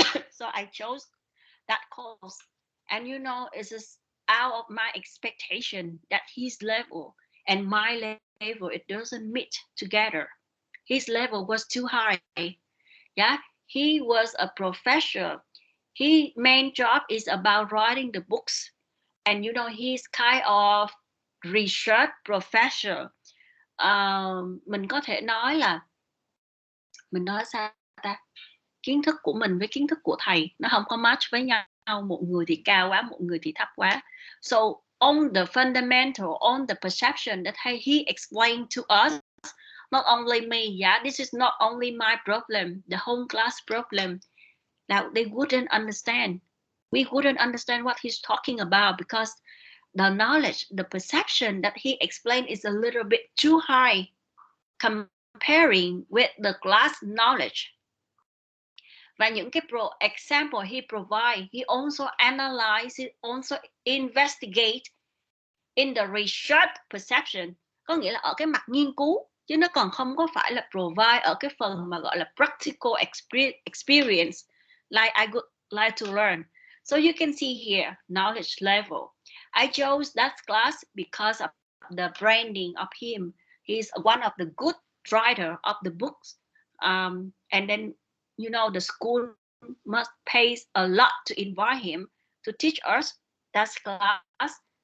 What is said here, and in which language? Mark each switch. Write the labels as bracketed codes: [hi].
[en] So I chose that course. And you know, it's just out of my expectation that his level and my level, it doesn't meet together. His level was too high. Yeah, he was a professor. His main job is about writing the books. And you know, he's kind of research professor. [vi] Mình có thể nói là, mình nói sao ta, kiến thức của mình với kiến thức của thầy nó không có match với nhau. Một người thì cao quá, một người thì thấp quá. [en] So on the fundamental, on the perception that he explained to us, not only me, yeah, this is not only my problem, the whole class problem. Now they wouldn't understand. We wouldn't understand what he's talking about because the knowledge, the perception that he explained is a little bit too high. comparing with the class knowledge. [vi] Và những cái [en] example he provide, he also analyze, he also investigate in the research perception, [vi] có nghĩa là ở cái mặt nghiên cứu, chứ nó còn không có phải là provide ở cái phần mà gọi là [en] practical experience, like I would like to learn. So you can see here, knowledge level. I chose that class because of the branding of him. He's one of the good writer of the books. And then, you know, the school must pay a lot to invite him to teach us that class.